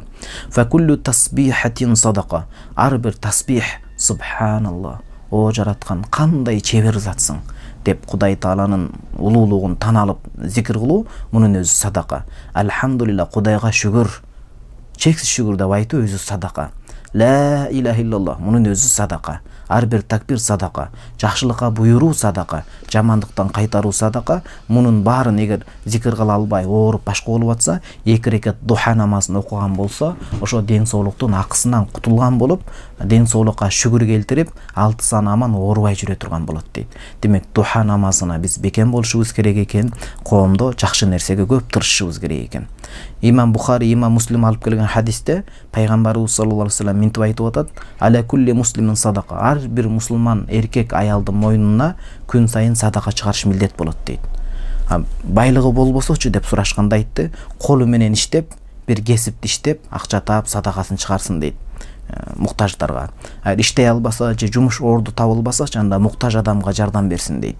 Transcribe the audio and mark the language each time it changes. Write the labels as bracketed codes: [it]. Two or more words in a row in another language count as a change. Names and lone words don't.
[ar] فكل تسبيحة صدقة. [ky] Ар бир тасбих, субханаллах, о жараткан кандай чебер затсың деп Кудай Тааланын улуулугун тан алып зикир кылуу, мунун өзү садака. Алхамдулилла, Кудайга шүгүр, чексиз шүгүр деп айтуу өзү садака. [ar] لا إله إلا الله, [ky] мунун өзү садака. Ар бир такбир садака, жакшылыкка буйруу садака, жамандыктан кайтаруу садака. Мунун баарын эгер зикир кыла албай, ооруп башка болуп атса, 2 рекат духа намазын окуган болсо, ошо ден соолуктун акысынан кутулган болуп, ден соолукка шүгүр келтирип, 6 сан аман оорубай жүрө турган болот дейт. Демек, духа намазына биз бекем болушубуз керек экен, коомдо жакшы нерсеге көп тырышышыбыз керек экен. Имам Бухари, Имам Муслим алып келген хадисте пайгамбарыбыз [ar] صلى الله عليه وسلم [ky] минтип айтып атат: [ar] "على كل مسلم صدقة." [ky] Ар бир мусулман эркек аялдын мойнуна күн сайын садака чыгарыш милдет болот дейт. Байлыгы болбосочу деп сурашканда айтты: "Колу менен иштеп, бир кесипти иштеп, акча таап садакасын чыгарсын" дейт. Муктаждарга. Иштей албаса же жумуш орду табылбасачы, анда муктаж адамга жардам берсин дейт.